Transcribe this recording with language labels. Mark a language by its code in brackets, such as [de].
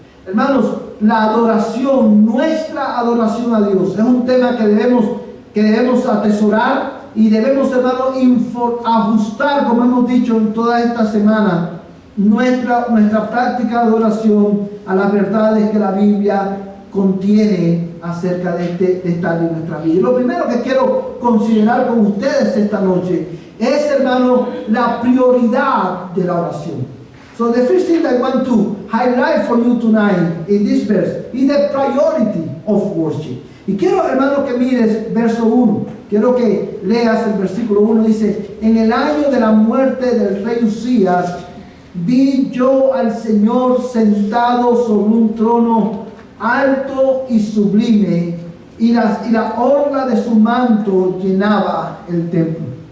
[es] Hermanos, la adoración, nuestra adoración a Dios, es un tema que debemos atesorar y debemos, hermano, ajustar, como hemos dicho en toda esta semana, nuestra práctica de adoración a las verdades que la Biblia contiene acerca de esta área de nuestra vida. Y lo primero que quiero considerar con ustedes esta noche es, hermano, la prioridad de la oración. [en] So the first thing I want to highlight for you tonight in this verse is the priority of worship. [es] Y quiero, hermano, que mires verso 1. quiero que leas el versículo 1. Dice: en el año de la muerte del rey Usías, vi yo al Señor sentado sobre un trono alto y sublime, y la orla de su manto llenaba el templo.